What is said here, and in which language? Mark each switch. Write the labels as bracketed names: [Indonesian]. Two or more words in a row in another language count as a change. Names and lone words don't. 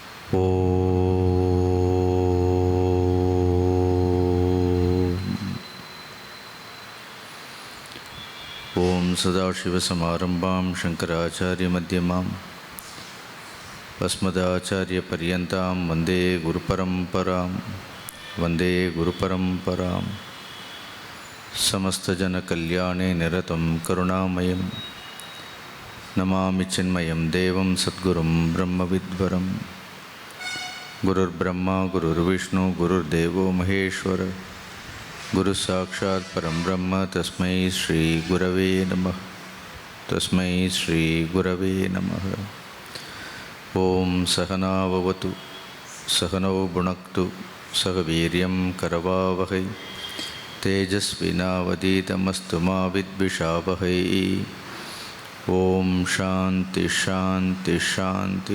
[Sanskrit] ॐ सदाशिवसमारम्भाम् शङ्कराचार्यमध्यमाम् अस्मदाचार्यपर्यन्ताम् वन्दे गुरुपरम्पराम् समस्तजनकल्याणे निरतम् करुणामयम् नमामि चिन्मयम् देवम् सद्गुरुम् ब्रह्मविद्वरम्. गुरुर् ब्रह्मा गुरुर् विष्णु गुरुर् देवो महेश्वर गुरु साक्षात् परम् ब्रह्म तस्मै श्री गुरवे नमः. ॐ सहनाववतु सहनौ भुनक्तु सह वीर्यम् करवावहै तेजस्विनावधीतमस्तु मा विद्विषावहै. ॐ शान्ति शान्ति शान्ति.